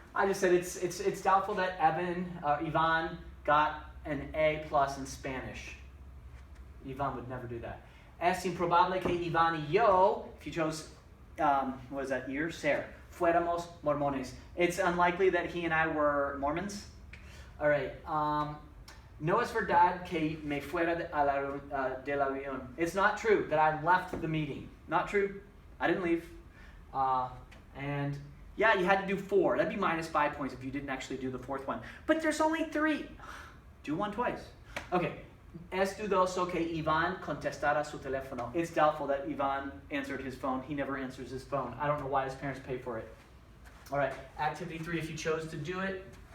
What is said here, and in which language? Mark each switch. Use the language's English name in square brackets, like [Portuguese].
[English] I just said it's doubtful that Ivan got an A plus in Spanish. Ivan would never do that. [Spanish] Es improbable que Ivan y yo, [English] if you chose, what is that, [Spanish] ser, fuéramos mormones. [English] It's unlikely that he and I were Mormons. All right. [Spanish] No es verdad que me fuera del avión. [English] It's not true that I left the meeting. Not true. I didn't leave. And yeah, you had to do 4. That'd be minus 5 points if you didn't actually do the 4th one. But there's only 3. Do one twice. Okay. [Spanish] Es dudoso que Ivan contestara su teléfono. [English] It's doubtful that Ivan answered his phone. He never answers his phone. I don't know why his parents pay for it. All right. Activity 3, if you chose to do it.